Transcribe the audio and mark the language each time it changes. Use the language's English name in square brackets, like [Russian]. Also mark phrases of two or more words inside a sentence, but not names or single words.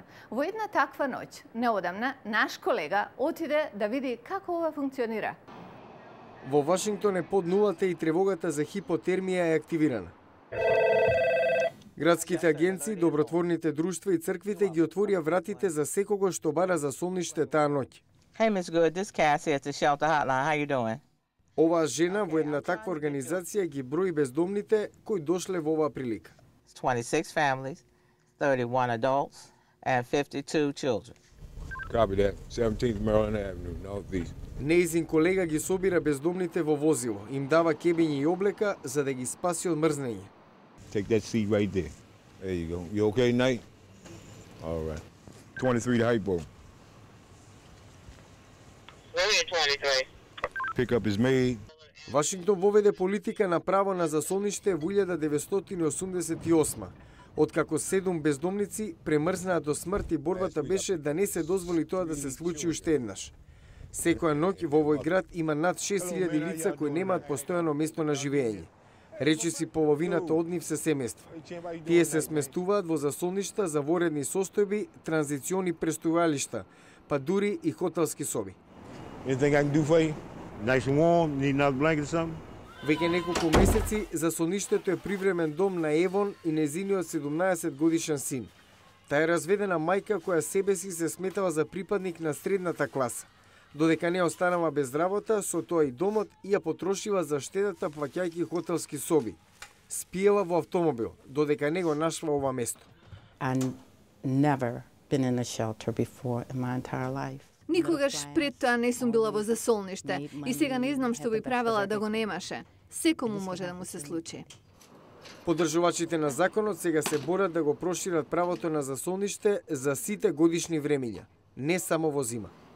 [Macedonian] Во една таква ноќ, неодамна, наш колега отиде да види како ова функционира. Во Вашингтон е под нулата и тревогата за хипотермија е активирана. Градските агенции, добротворните друштва и црквите ги отворија вратите за секого што бара за солниште таа ноќ. [English] Hey, Ms. Good, this Cassie at the shelter hotline. How you doing? [Macedonian] Оваа жена во една таква организација ги брои бездомните кои дошле во оваа прилика. [English] 26 families, 31 adults and 52 children. Copy that. 17th Maryland Avenue, Northeast. [Macedonian] Неизин колега ги собира бездомните во возило, им дава кебење и облека за да ги спаси од мрзнење. [English] Take that seat right there. There you go. You okay, Knight? All right. 23 to Hypo. Pickup is made. [Macedonian] Вашингтон воведе политика на право на засолниште во 1988, откако 7 бездомници премрзнаа до смрт и борбата беше да не се дозволи тоа да се случи уште еднаш. Секоја ноќ во овој град има над 6000 лица кои немаат постојано место на живење. Речиси половината од нив се семејства. Тие се сместуваат во засолништа за воредни состојби, транзициони престојалишта, па дури и хотелски соби. [English] Anything I can do for you? Nice and warm? Need another blanket or something? [Macedonian] Веќе неколку месеци засолништето е привремен дом на Евон и незиниот 17 годишен син. Таа е разведена мајка која себе си се сметала за припадник на средната класа. Додека не останава без работа, со тоа и домот и ја потрошила за штедата плаќајќи хотелски соби. Спиела во автомобил, додека не го нашла ова место. [English] I never been in a shelter before in my entire life. [Macedonian] Никогаш пред тоа не сум била во засолниште и сега не знам што би правила да го немаше. Секому може да му се случи. Поддржувачите на законот сега се борат да го прошират правото на засолниште за сите годишни времиња, не само во зима.